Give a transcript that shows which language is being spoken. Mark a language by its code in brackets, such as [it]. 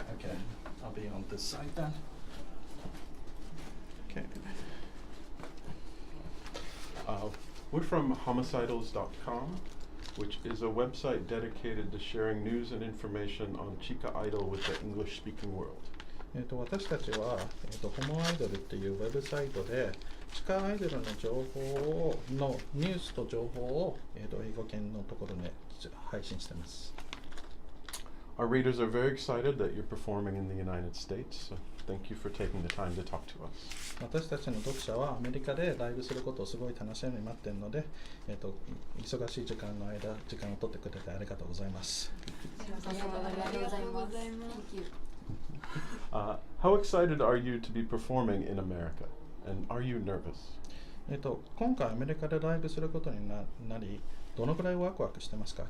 [en] Okay, I'll be on this side then. Okay. We're from homicidals.com, which is a website dedicated to sharing news and information on Chica Idol with the English-speaking world. [ja] 私たちは、ホモアイドルっていうウェブサイトで地下アイドルの情報のニュースと情報を、英語圏のところで配信しています。 [en] Our readers are very excited that you're performing in the United States, so thank you for taking the time to talk to us. [ja] 私たちの読者はアメリカでライブすることをすごい楽しみに待っているので、忙しい時間を取ってくれてありがとうございます。ありがとうございます。 [en] Thank you. How excited are you to be performing in America? And are you nervous? [ja] 今回アメリカでライブすることになり、どのくらいワクワクしてますか？